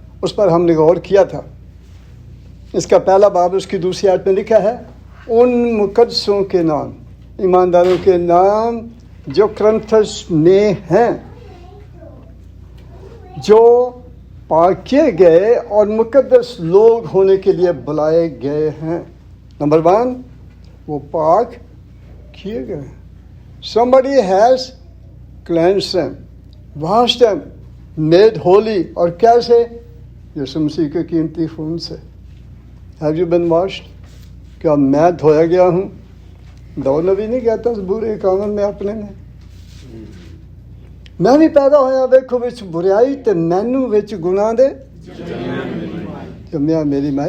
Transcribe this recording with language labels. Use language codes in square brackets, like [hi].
[ur] اس پر ہم نے غور کیا تھا. اس کا پہلا باب اس کی دوسری آیت میں لکھا ہے، ان مقدسوں کے نام، ایمانداروں کے نام جو کرنتھس میں ہیں، جو پاک کیے گئے اور مقدس لوگ ہونے کے لیے بلائے گئے ہیں. نمبر 1، وہ پاک کیے گئے. [en] Somebody has cleansed them, washed them, made holy. [ur] اور کیسے؟ یسوع مسیح کے قیمتی خون سے. [en] Have you been washed؟ [ur] کیا میں دھویا گیا ہوں؟ داؤد نبی نہیں کہتا برے کاموں میں اپنے میں بھی پیدا ہویا [pa] ویکھو وچ بریائی تے مینوں وچ گناہ دے جمیا میری ماں.